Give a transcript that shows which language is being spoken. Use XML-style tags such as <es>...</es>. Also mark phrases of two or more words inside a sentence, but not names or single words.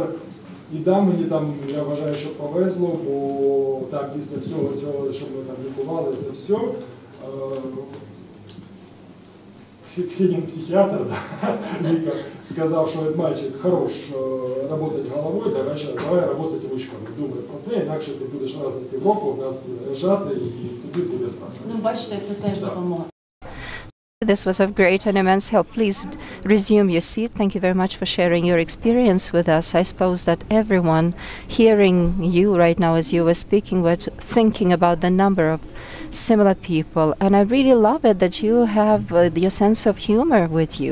<uk>І мені там, я вважаю, що повезло, бо так, після всього цього, що ми там лікувалися, все, Ксенін психіатр, лікар, сказав, що</uk> <ru>мальчик хорош</ru> <uk>працювати головою, давай працювати ручками. Думай про це, інакше ти будеш раз на півроку в нас лежати і тобі буде страшно. Ну, бачите, це теж допомога.</uk> <en>This was of great and immense help. Please resume your seat. Thank you very much for sharing your experience with us. I suppose that everyone hearing you right now as you were speaking was thinking about the number of similar people. And I really love it that you have your sense of humor with you.</en>